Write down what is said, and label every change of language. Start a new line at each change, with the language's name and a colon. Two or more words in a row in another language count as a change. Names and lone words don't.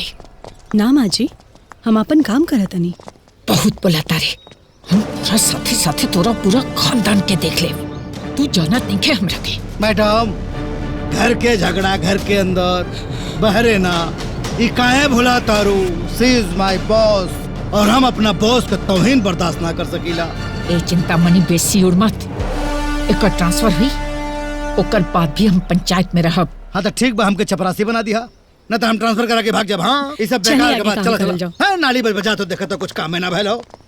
Bhojpuri: ना माँ जी, हम अपन काम करत तनी। बहुत बोला तारे, हम पूरा साथे साथे तोरा पूरा खानदान के देख ले। तू जानत नहीं के हमरा के। मैडम, घर के झगड़ा घर के अंदर, बहरे ना। ये काहे भुला तारू?
English: She is my boss
Bhojpuri: और हम अपना बॉस का तौहीन बर्दाश्त ना कर सकीला। ए चिंतामणि बेसी उड़ मत। एक ट्रांसफर हुई, ओकर बाद भी हम पंचायत में रहब। हाँ तो ठीक बा, हमके चपरासी बना दिया, न तो हम ट्रांसफर करा के भाग जब। हाँ, ये सब बेकार के बात। चलो चलो। हाँ, नाली बजा तो देखा तो कुछ काम है ना भैलो।